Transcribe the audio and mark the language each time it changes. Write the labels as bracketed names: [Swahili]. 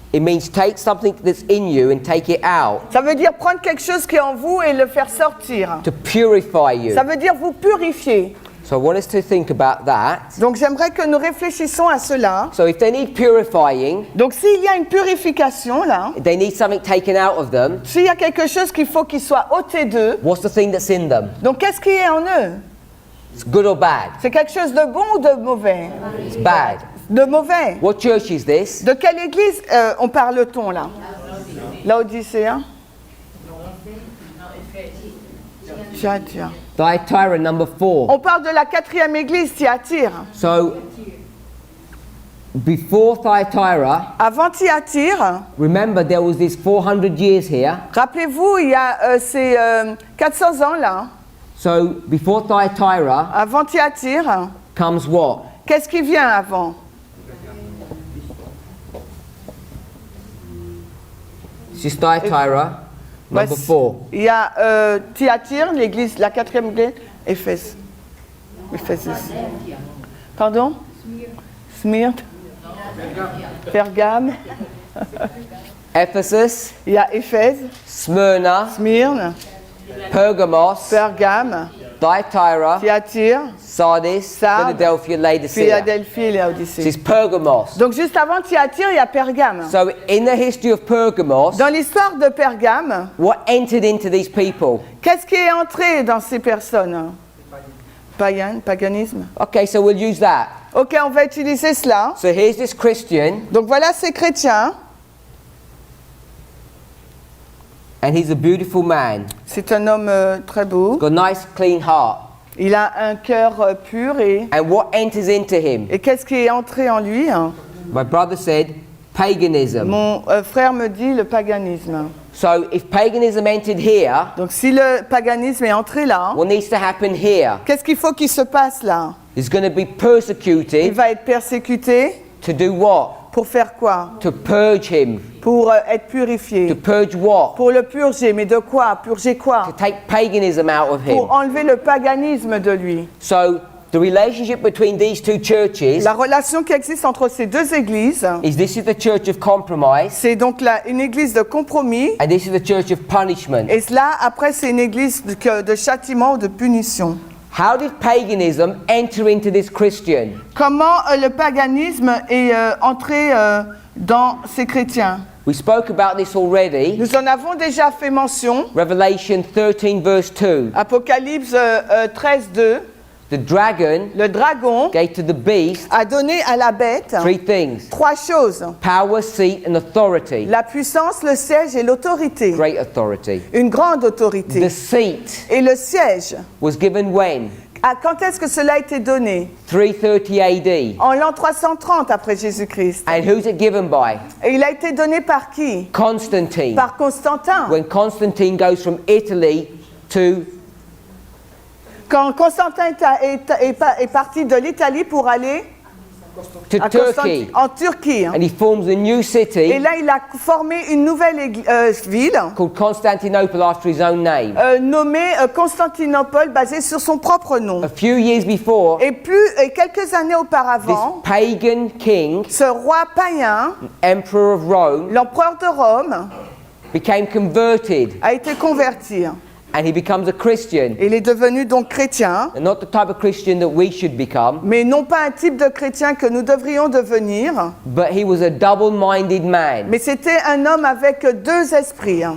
[English] It means take something that's in you and take it out. [French] Ça veut dire prendre quelque chose qui est en vous et le faire sortir. [English] To purify you. [French] Ça veut dire vous purifier. [English] So I want us to think about that. [French] Donc j'aimerais que nous réfléchissions à cela. [English] So if they need purifying, [French] Donc s'il y a une purification là, [English] they need something taken out of them, [French] s'il y a quelque chose qu'il faut qu'il soit ôté d'eux, [English] what's the thing that's in them? [French] donc qu'est-ce qui est en eux? [English] It's good or bad? [French] C'est quelque chose de bon ou de mauvais? [English] It's bad. [French] De mauvais. [English] What church is this? [French] De quelle église on parle-t-on là? Laodicéen. Thyatire. [English] Thyatira, number 4. [French] On parle de la 4e église, Thyatire. [English] So, before Thyatira, [French] Avant Thyatire, [English] remember there was this 400 years here. [French] rappelez-vous, il y a ces 400 ans là. [English] So, before Thyatira [French] Avant Thyatire, [English] comes what? [French] qu'est-ce qui vient avant? [English] This is Thyatira, number [French] Voici- [English] 4. [French] Il y a Thyatire, l'église, la 4e église, Éphèse. Éphèse. Pardon? Smyrne. Pergame. [English] Ephesus, [French] Il y a Éphèse, [English] Smyrna, [French] Smyrne, [English] Pergamos, [French] Pergame, [English] Thyatira, [French] Thyatire, [English] Sardis, [French] Sardes, [English] Philadelphia, Laodicea. [French] Philadelphie et [English] This [French] Laodicée. [English] is Pergamos. [French] Donc juste avant Thyatire, il y a Pergame. [English] So, in the history of Pergamos, [French] Dans l'histoire de Pergame, [English] what entered into these people? [French] qu'est-ce qui est entré dans ces personnes? Paganisme. [English] Okay, so we'll use that. [French] Ok, on va utiliser cela. [English] So, here's this Christian, [French] Donc voilà ces chrétiens. [English] and he's a beautiful man. [French] C'est un homme très beau. [English] Got a nice, clean heart. [French] Il a un cœur pur [English] And what enters into him? [French] et qu'est-ce qui est entré en lui? [English] My brother said, paganism. [French] Mon frère me dit le paganisme. [English] So, if paganism entered here, [French] Donc si le paganisme est entré là, [English] what needs to happen here? [French] qu'est-ce qu'il faut qu'il se passe là? [English] He's going to be [French] Il [English] persecuted [French] va être persécuté [English] to do what? [French] pour faire quoi? [English] To purge him. [French] Pour être [English] To [French] purifié. [English] purge what? [French] Pour le purger, mais de quoi? Purger [English] To [French] quoi? [English] take paganism out of him. [French] Pour enlever le paganisme de lui. [English] So, the relationship between these two churches [French] La relation qui existe entre ces deux églises, [English] is this is the church of compromise, [French] c'est donc une église de compromis, [English] and this is the church of punishment. [French] et cela, après, c'est une église de châtiment ou de punition. [English] How did paganism enter into this Christian? [French] Comment le paganisme est entré dans ces chrétiens? [English] We spoke about this already. [French] Nous en avons déjà fait mention. [English] Revelation 13, verse 2. [French] Apocalypse 13, 2. [English] The dragon [French] Le dragon [English] gave to the beast [French] a donné à la bête [English] 3 things: [French] trois choses. [English] power, seat, and authority. [French] La puissance, le siège et l'autorité. [English] Great authority. [French] Une grande [English] The [French] autorité. [English] seat [French] Et le siège, [English] was given when? [French] quand est-ce que cela a été donné? [English] 330 AD. [French] En l'an 330 après Jésus-Christ. [English] And who's it given by? [French] Et il a été donné par qui? [English] Constantine. [French] Par Constantin. [English] When Constantine goes from Italy to [French] Quand Constantin est parti de l'Italie pour aller à [English] Turkey, [French] en Turquie. [English] and he forms a new [French] Et [English] city [French] là, il a formé une nouvelle ville [English] called Constantinople after his own name. [French] nommée Constantinople, basée sur son propre nom. [English] A few years before, [French] Et quelques années [English] this [French] auparavant, [English] pagan king, [French] ce roi païen, [English] emperor of Rome, [French] l'empereur de Rome, [English] became converted, [French] a été converti. [English] and he becomes a Christian. [French] Il est devenu donc chrétien, [English] And not the type of Christian that we should become, [French] mais non pas un type de chrétien que nous devrions devenir, [English] but he was a double-minded man, [French] mais c'était un homme avec deux esprits.